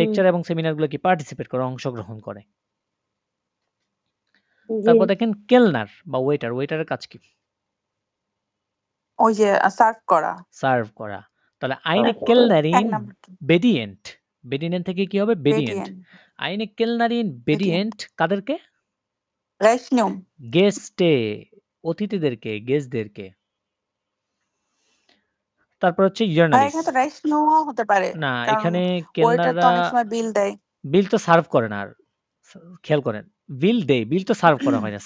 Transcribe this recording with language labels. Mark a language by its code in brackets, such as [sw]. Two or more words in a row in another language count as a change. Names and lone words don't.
[bn] লেকচার এবং সেমিনার গুলো কি পার্টিসিপেট করে, অংশগ্রহণ করে। জি, তারপর দেখেন কেলনার বা ওয়েটার, ওয়েটারের কাজ কি? ওই যে সার্ভ করা। সার্ভ করা। তাহলে eine তারপরে এক Kellnerin নাম্বার কি? bedient, bedient থেকে কি হবে? bedient। বেডিয়েন। [de] eine Kellnerin bedient কাদেরকে? [bn] রেশনুম। গেস্টে, অতিথিদেরকে, গেস্টদেরকে। তারপর হচ্ছে ভাই জার্নালিস্ট। এখানে তো রেশনুমও হতে পারে, না, কারণ এখানে ওয়েটার তো কেলনাররা অনেক সময় বিল দেয়। বিল তো সার্ভ করে না। আর খেয়াল করেন, বিল দেয়, বিল তো সার্ভ করা হয় না।